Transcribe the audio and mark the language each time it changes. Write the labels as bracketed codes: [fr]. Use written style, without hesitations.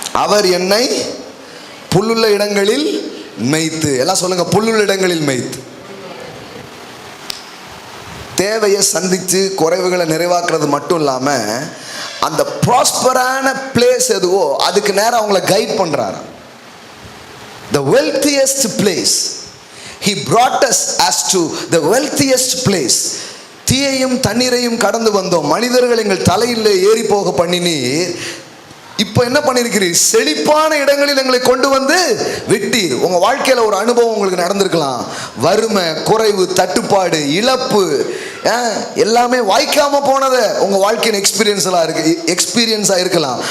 [ta] அவர் என்னை புல்லுள்ள இடங்களில் மேய்த்து. எல்லாம் சொல்லுங்க, புல்லுள்ள இடங்களில் மேய்த்து. தேவையை சந்தித்து குறைவுகளை நிறைவாக்குறது மட்டும் இல்லாமல் அந்த ப்ராஸ்பரான பிளேஸ் எதுவோ அதுக்கு நேரம் அவங்கள கைட் பண்ணுறாரு. [en] The wealthiest place. He brought us as to the wealthiest place. [ta] தீயையும் தண்ணீரையும் கடந்து வந்தோம், மனிதர்கள் எங்கள் தலையில் ஏறி போக பண்ணினீர். இப்போ என்ன பண்ணிருக்கிறீர்? செழிப்பான இடங்களில் எங்களை கொண்டு வந்து விட்டீர். உங்க வாழ்க்கையில ஒரு அனுபவம் உங்களுக்கு நடந்திருக்கலாம். வறுமை, குறைவு, தட்டுப்பாடு, இழப்பு, எல்லாமே வாய்க்காம போனதை உங்க வாழ்க்கையின் எக்ஸ்பீரியன்ஸா இருக்கலாம்.